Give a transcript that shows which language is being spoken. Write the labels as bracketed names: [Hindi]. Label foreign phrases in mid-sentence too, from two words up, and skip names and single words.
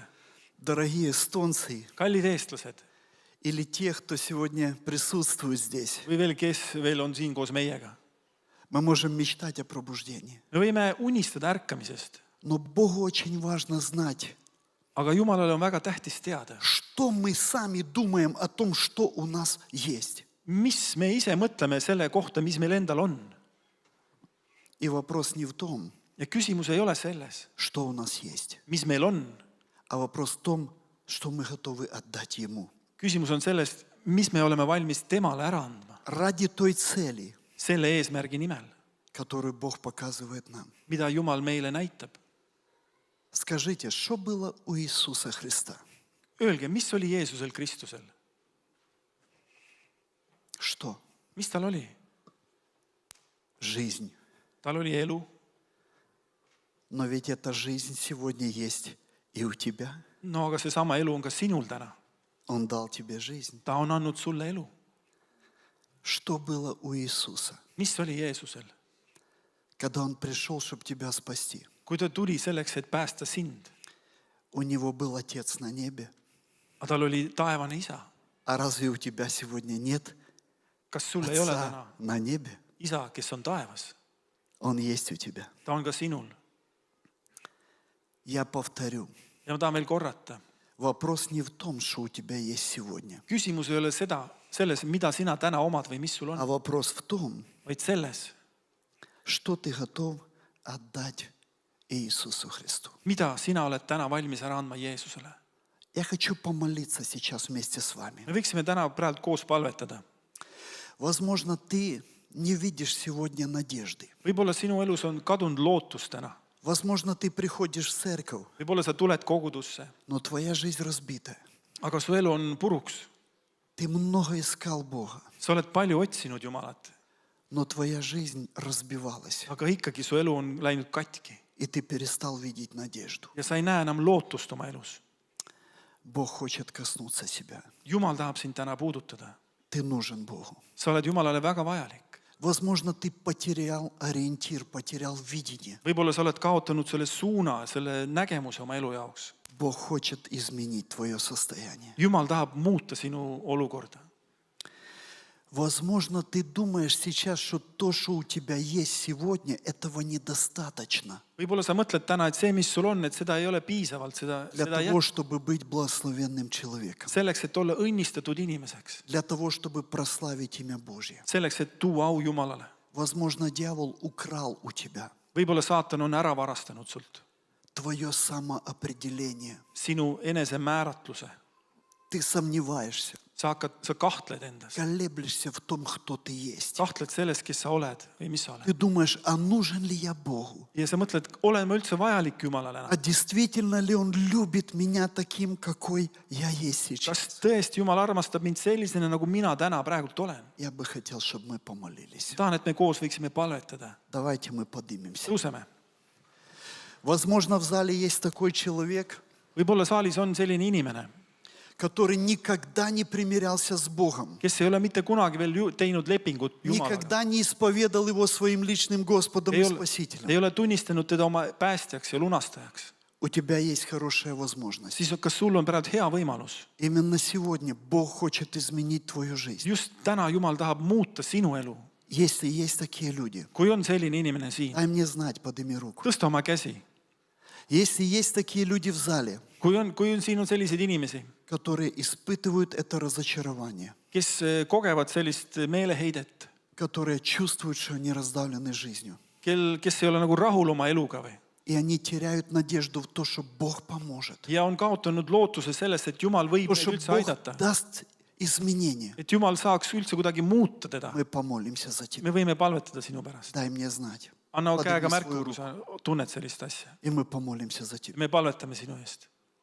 [Russian] дорогие эстонцы [Estonian] kallid eestlased [Russian] или те, кто сегодня присутствует здесь, [Estonian] või veel, kes veel on siin koos meiega. [Russian] мы можем мечтать о пробуждении. [Estonian] Me võime unistada ärkamisest, [Russian] Но Богу очень важно знать, [Estonian] aga Jumalale on väga tähtis teada, [Russian] что мы сами думаем о том, что у нас есть. [Estonian] mis me ise mõtleme selle kohta, mis meil endal on. [Russian] И вопрос не в том, [Estonian] Ja küsimus ei ole selles, [Russian] что у нас есть, [Estonian] mis meil on. [Russian] а вопрос в том, что мы готовы отдать Ему. [Estonian] Küsimus on sellest, mis me oleme valmis temale ära andma. [Russian] Ради той цели, [Estonian] Selle eesmärgi nimel, [Russian] которую Бог показывает нам. [Estonian] mida Jumal meile näitab. [Russian] Скажите, что было у Иисуса Христа? [Estonian] Öelge, mis oli Jeesusel Kristusel? [Russian] Что? [Estonian] Mis tal oli? [Russian] Жизнь. [Estonian] Tal oli elu. [Russian] Но ведь эта жизнь сегодня есть и у тебя. [Estonian] No aga seesama elu on ka sinul täna. [Russian] Он дал тебе жизнь. [Estonian] Ta on andnud sulle elu. [Russian] Что было у Иисуса, [Estonian] Mis oli Jeesusel? [Russian] когда Он пришел, чтобы тебя спасти? [Estonian] Kui ta tuli selleks, et päästa sind, [Russian] У Него был Отец на небе, [Estonian] aga tal oli taevane isa, [Russian] А разве у тебя сегодня нет [Estonian] kas sul ei ole [Russian] Отца [Estonian] täna [Russian] на небе? [Estonian] isa, kes on taevas? [Russian] Он есть у тебя. [Estonian] Ta on ka sinul. [Russian] Я повторю. [Estonian] Ja ma tahan veel korrata. [Russian] Вопрос не в том, что у тебя есть сегодня, [Estonian] Küsimus ei ole selles, mida sina täna omad või mis sul [Russian] а [Estonian] on, [Russian] вопрос в том, [Estonian] vaid selles, [Russian] что ты готов отдать Иисусу Христу. [Estonian] mida sina oled täna valmis ära andma Jeesusele. [Russian] Я хочу помолиться сейчас вместе с вами. [Estonian] Me võiksime täna praegu koos palvetada. [Russian] Возможно, ты не видишь сегодня надежды. [Estonian] Võib-olla sinu elus on kadunud lootus täna. [Russian] Возможно, ты приходишь в церковь, [Estonian] Võib-olla sa tuled kogudusse, [Russian] но твоя жизнь разбита. [Estonian] aga su elu on puruks. [Russian] Ты много искал Бога, [Estonian] Sa oled palju otsinud Jumalat, [Russian] но твоя жизнь разбивалась, [Estonian] aga ikkagi su elu on läinud katki [Russian] и ты перестал видеть надежду. [Estonian] ja sa ei näe enam lootust oma elus. [Russian] Бог хочет коснуться себя. [Estonian] Jumal tahab sind täna puudutada. [Russian] Ты нужен Богу. [Estonian] Sa oled Jumalale väga vajalik. [Russian] Возможно, ты потерял ориентир, потерял видение. [Estonian] Võib-olla sa oled kaotanud selle suuna, selle nägemuse oma elu jaoks. [Russian] Бог хочет изменить твое состояние. [Estonian] Jumal tahab muuta sinu olukorda. [Russian] Возможно, ты думаешь сейчас, что то, что у тебя есть сегодня, этого недостаточно [Estonian] Võib-olla sa mõtled täna, et see, mis sul on, et seda ei ole piisavalt, [Russian] для [Estonian] seda [Russian] того, чтобы быть благословенным человеком, [Estonian] selleks, et olla õnnistatud inimeseks. [Russian] для того, чтобы прославить имя Божье. [Estonian] Selleks, et tuua au Jumalale. [Russian] Возможно, дьявол украл у тебя [Estonian] Võib-olla saatan on ära varastanud sult [Russian] твое самоопределение. [Estonian] sinu enesemääratluse. [Russian] Ты сомневаешься, [Estonian] Sa kahtled endas. [Russian] колеблешься в том, кто ты есть. [Estonian] Kahtled selles, kes sa oled või mis sa oled. [Russian] Ты думаешь, а нужен ли я Богу? [Estonian] Ja sa mõtled, olen ma üldse vajalik Jumalale [Russian] А [Estonian] enam? [Russian] действительно ли Он любит меня таким, какой я есть сейчас? [Estonian] Kas tõesti Jumal armastab mind sellisena, nagu mina täna praegult olen? [Russian] Я бы хотел, чтобы мы помолились. [Estonian] Tahan, et me koos võiksime palvetada. [Russian] Давайте мы поднимемся. [Estonian] Tõuseme. [Russian] Возможно, в зале есть такой человек, [Estonian] Võib-olla saalis on selline inimene, [Russian] который никогда не примирялся с Богом, [Estonian] kes ei ole mitte kunagi veel teinud lepingut Jumalaga. [Russian] никогда не исповедал Его своим личным Господом и [Estonian] Ei [Russian] Спасителем. [Estonian] ole tunnistanud teda oma päästjaks ja lunastajaks. [Russian] У тебя есть хорошая возможность. [Estonian] Siis kas sul on praegu hea võimalus? [Russian] Именно сегодня Бог хочет изменить твою жизнь. [Estonian] Just täna Jumal tahab muuta sinu elu. [Russian] Если есть такие люди, [Estonian] Kui on selline inimene siin, [Russian] дай мне знать, подними руку. [Estonian] tõsta oma käsi. [Russian] Если есть такие люди в зале, [Estonian] Kui on siin on selliseid inimesi, [Russian] которые испытывают это разочарование, [Estonian] kes kogevad sellist meeleheidet, [Russian] которые чувствуют, что они раздавлены жизнью, [Estonian] kes ei ole nagu rahul oma eluga või, [Russian] и они теряют надежду в то, что Бог поможет, [Estonian] ja on kaotanud lootuse sellest, et Jumal võib [Russian] то, [Estonian] neid [Russian] что [Estonian] üldse [Russian] Бог [Estonian] aidata, [Russian] даст изменения. [Estonian] et Jumal saaks üldse kuidagi muuta teda. [Russian] Мы помолимся за тебя. [Estonian] Me võime palvetada sinu pärast. [Russian] Дай мне знать. [Estonian] Anna [Russian] Подними [Estonian] käega [Russian] свою [Estonian] märku, kui [Russian] руку, [Estonian] sa tunned sellist asja. [Russian] и мы помолимся за тебя. [Estonian] Me palvetame sinu eest.